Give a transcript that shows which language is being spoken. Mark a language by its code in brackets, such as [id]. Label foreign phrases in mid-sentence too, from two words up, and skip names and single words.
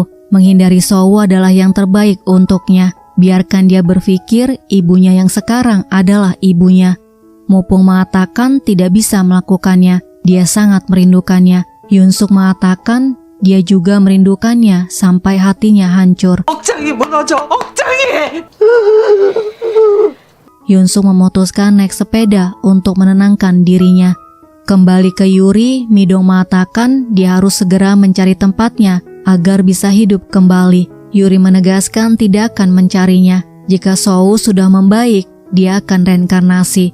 [id] Menghindari Sowo adalah yang terbaik untuknya. Biarkan dia berpikir ibunya yang sekarang adalah ibunya. Mupung mengatakan tidak bisa melakukannya. Dia sangat merindukannya. Yunsuk mengatakan dia juga merindukannya sampai hatinya hancur. [ko] 억장이 무너져. 억장이. [id] Yunsuk memutuskan naik sepeda untuk menenangkan dirinya. Kembali ke Yuri, Midong mengatakan dia harus segera mencari tempatnya agar bisa hidup kembali. Yuri menegaskan tidak akan mencarinya. Jika Sowo sudah membaik, dia akan reinkarnasi.